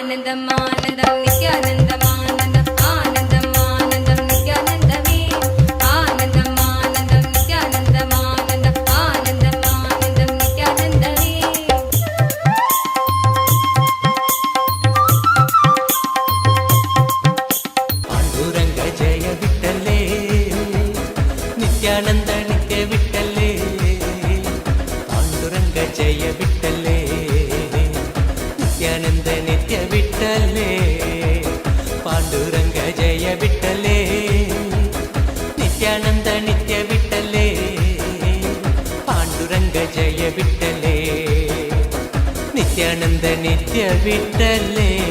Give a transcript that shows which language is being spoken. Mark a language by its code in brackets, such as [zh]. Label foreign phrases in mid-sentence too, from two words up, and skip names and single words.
[ta] ஆனந்தம் ஆனந்தம் நித்யானந்தம் ஆனந்தம் ஆனந்தம் ஆனந்தம் நித்யானந்தமே ஆனந்தம் ஆனந்தம் நித்யானந்தம் ஆனந்தம் ஆனந்தம் ஆனந்தம் நித்யானந்தமே [mr] पांडुरंग जय विठ्ठले नित्यानंद नित्य विठ्ठले पांडुरंग जय विठ्ठले नित्यानंद नित्य विठ्ठले पांडुरंग जय विठ्ठले नित्यानंद नित्य विठ्ठले पांडुरंग जय विठ्ठले नित्यानंद नित्य विठ्ठले